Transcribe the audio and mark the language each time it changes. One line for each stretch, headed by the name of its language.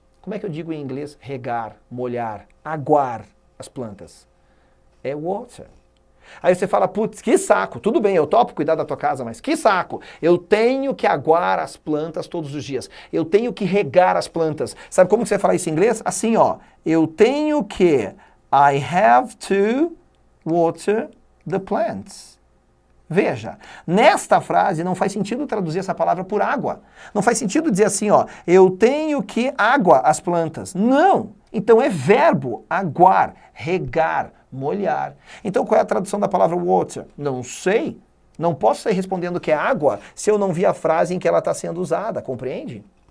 Portuguese: Como é que eu digo em inglês regar, molhar, aguar as plantas? É water. Aí você fala, putz, que saco, tudo bem, eu topo cuidar da tua casa, mas que saco, eu tenho que aguar as plantas todos os dias, eu tenho que regar as plantas. Sabe como que você fala isso em inglês? Assim, ó, eu tenho que,
English: I have to water the plants.
Portuguese: Veja, nesta frase não faz sentido traduzir essa palavra por água. Não faz sentido dizer assim, ó, eu tenho que água as plantas. Não, então é verbo, aguar, regar, molhar. Então qual é a tradução da palavra water? Não sei. Não posso sair respondendo que é água se eu não vi a frase em que ela está sendo usada, compreende?